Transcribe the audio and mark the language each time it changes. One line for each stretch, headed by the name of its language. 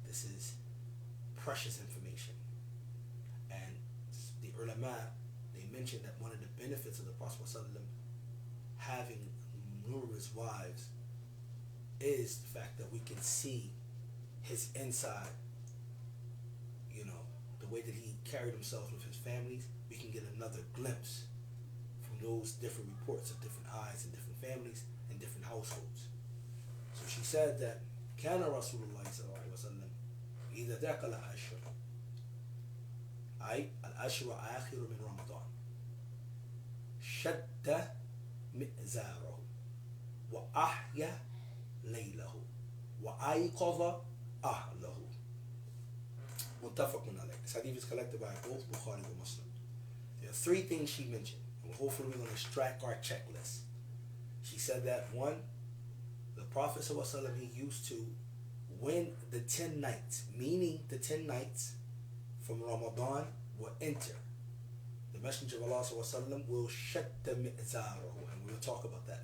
English: This is precious information. And the ulama, they mentioned that one of the benefits of the Prophet ﷺ having numerous wives is the fact that we can see his inside, the way that he carried himself with his families. We can get another glimpse from those different reports of different eyes and different families and different households. So she said that
Arabic: كان رسول الله صلى الله عليه وسلم إذا دخل العشر أي العشر آخر من رمضان شد مئزاره وأحيا ليله وأيقظ أهله. متفق عليه.
English: This hadith is collected by both Bukhari and Muslim. There are 3 things she mentioned, and hopefully we're going to extract our checklist. She said that 1, the Prophet ﷺ, he used to, when the 10 nights, meaning the 10 nights from Ramadan will enter, the Messenger of Allah ﷺ will shadda mi'zarahu, and we'll talk about that.